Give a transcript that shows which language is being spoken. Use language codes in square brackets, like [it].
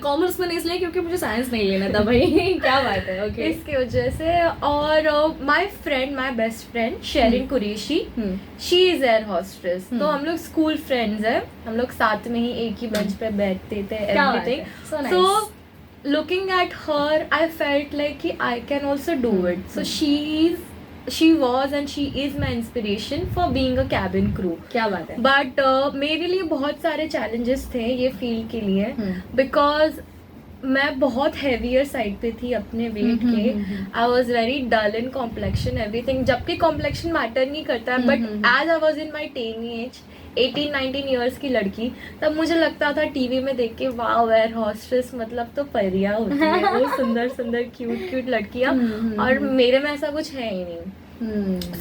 [hi] Commerce मैंने इसलिए क्योंकि मुझे साइंस नहीं लेना था भाई। क्या बात है। ओके, इसकी वजह से। और [en] my best friend [hi] Sherin Qureshi, [en] she is air hostess, [hi] तो हम लोग स्कूल फ्रेंड्स हैं, हम लोग साथ में ही एक ही बेंच पे बैठते थे, everything. [en] So looking at her, I felt like I can also do it. So she was and she is my inspiration for being a cabin crew. [hi] क्या बात है। But मेरे लिए बहुत सारे challenges थे ये फील्ड के लिए, because मैं बहुत हेवियर साइड पे थी अपने वेट के। [en] I was very dull in complexion everything, [hi] जबकि कॉम्प्लेक्शन मैटर नहीं करता है, [en] but as I was in my teenage 18-19 years [hi] की लड़की, तब मुझे लगता था टीवी में देख के वाओ एयर हॉस्टेस मतलब तो परियां होती है, वो सुंदर सुंदर क्यूट लड़कियां, और मेरे में ऐसा कुछ है ही नहीं।